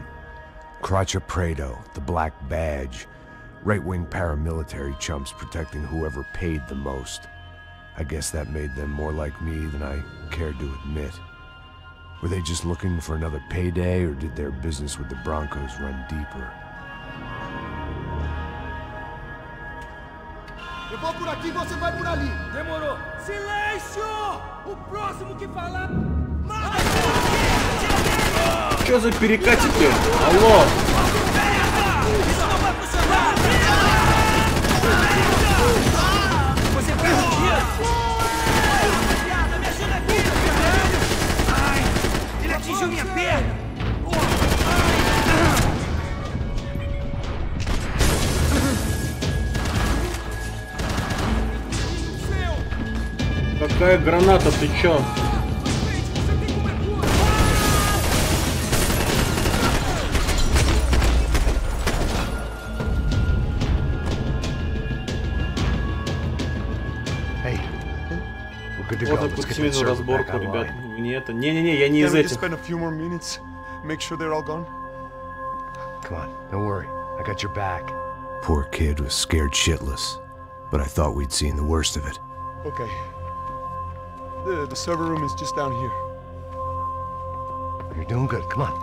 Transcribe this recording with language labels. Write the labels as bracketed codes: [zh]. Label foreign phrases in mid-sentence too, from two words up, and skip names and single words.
[en] Crotcha Prado, the Black Badge. Right-wing paramilitary chumps protecting whoever paid the most. I guess that made them more like me than I cared to admit. Were they just looking for another payday, or did their business with the Broncos run deeper? [pt] Eu vou por aqui, você vai por ali. Demorou. Silêncio! O próximo que falar... [ru] Что за перекатики? Алло! [pt] Isso não vai funcionar! Você vai fugir! Me ajuda aqui! Ai! Ele atingiu minha perna! [ru] Какая граната, ты чё? Вот такую семейную разборку, ребят. Не это. Не-не-не, я не из этих. [en] Come on, don't worry. I got your back. Poor kid was scared shitless, but I thought we'd seen the worst of it. Okay. The server room is just down here. You're doing good. Come on.